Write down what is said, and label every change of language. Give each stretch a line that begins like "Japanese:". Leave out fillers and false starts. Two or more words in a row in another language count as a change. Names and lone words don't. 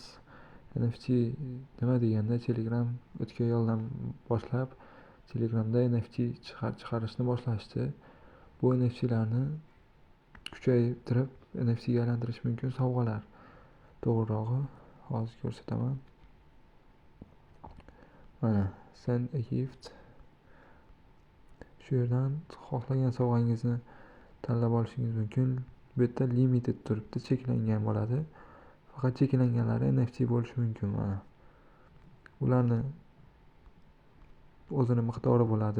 Uzbek: NFT nima deganda Telegram o'tgan yildan boshlab Telegramda NFT chiqarishni boshlashdi. Bu NFT'larni kuchaytirib NFT'ga aylantirish mumkin sovg'alar. To'g'rirog'i hozir ko'rsataman. Mana
English: send a gift.
Uzbek: Shu yerdan xohlagan sovg'angizni tanlab olishingiz mumkin. Bu yerda limited turibdi, cheklangan bo'ladi. Faqat cheklanganlari NFT bo'lishi mumkin. Mana ularni o'zini miqdori bo'ladi.